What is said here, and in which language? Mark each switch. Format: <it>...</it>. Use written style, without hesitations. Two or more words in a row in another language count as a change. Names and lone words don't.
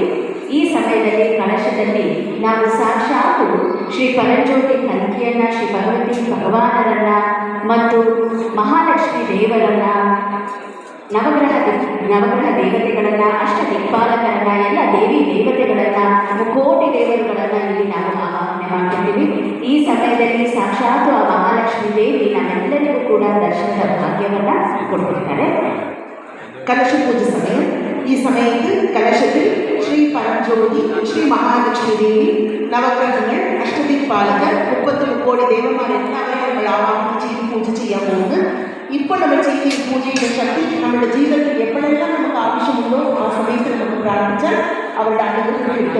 <kn>ಈ ಸಮಯದಲ್ಲಿ ಕಲಶದಲ್ಲಿ ನಾವು ಸಾಕ್ಷಾತ್ ಶ್ರೀ ಪರಂಜ್ಯೋತಿ ಕನಕಿಯನ್ನ, ಶ್ರೀ ಭಗವತಿ ಭಗವಾನರನ್ನ ಮತ್ತು ಮಹಾಲಕ್ಷ್ಮಿ ದೇವರನ್ನ, ನವಗ್ರಹ ದೇವತೆಗಳನ್ನ, ಅಷ್ಟ ದಿಕ್ಪಾಲಕರನ್ನ, ಎಲ್ಲ ದೇವಿ ದೇವತೆಗಳನ್ನ, ಮುಕೋಟಿ ದೇವರುಗಳನ್ನ ಇಲ್ಲಿ ನಾವು ಆವಾಹನೆ ಮಾಡ್ತಿದ್ದೀವಿ. ಈ ಸಮಯದಲ್ಲಿ ಸಾಕ್ಷಾತ್ ಆ ಮಹಾಲಕ್ಷ್ಮಿ ದೇವಿ ನಮ್ಮೆಲ್ಲರಿಗೂ ಕೂಡ ದರ್ಶನದ ಭಾಗ್ಯವನ್ನ ಕೊಟ್ಟಿರ್ತಾರೆ.</kn> <ml>കലശ പൂജ സമയം. ഈ സമയത്ത് കലശത്തിൽ ശ്രീ പരംജ്യോതി, ശ്രീ മഹാലക്ഷ്മി ദേവി, നവഗ്രഹങ്ങൾ, അഷ്ടദിക്പാലകർ, 30 കോടി ദേവന്മാർ എല്ലാവരെയും നമ്മൾ ആവാഹനം ചെയ്ത് പൂജ ചെയ്യാൻ പോകുന്നത്. ഇപ്പോൾ നമ്മൾ ചെയ്യുന്ന ഈ പൂജയുടെ ശക്തി നമ്മുടെ ജീവിതത്തിൽ എപ്പോഴെല്ലാം നമുക്ക് ആവശ്യമുണ്ടോ ആ സമയത്ത് നമുക്ക് പ്രാർത്ഥിച്ചാൽ അവരുടെ അനുഗ്രഹം കിട്ടും.</ml>